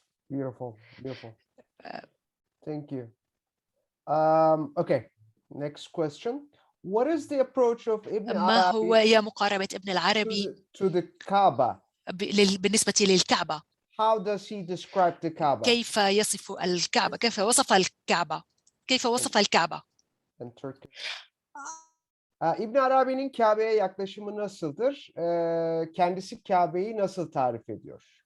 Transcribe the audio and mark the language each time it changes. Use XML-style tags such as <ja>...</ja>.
<en>Beautiful, beautiful. Thank you. Okay, next question. What is the approach of Ibn</en> <ar>ما هو</ar> <en>Arabi</en> <ar>هي مقاربة ابن العربي</ar> <en>to the Kaaba?</en> <ar>بالنسبة للكعبة؟</ar> <en>How does he describe the Kaaba?</en> <ar>كيف يصف الكعبة؟ كيف وصف الكعبة؟ كيف وصف الكعبة؟</ar> <en>In Turkey.</en> <tr>İbn Arabi'nin Kabe'ye yaklaşımı nasıldır? Kendisi Kabe'yi nasıl tarif ediyor?</tr>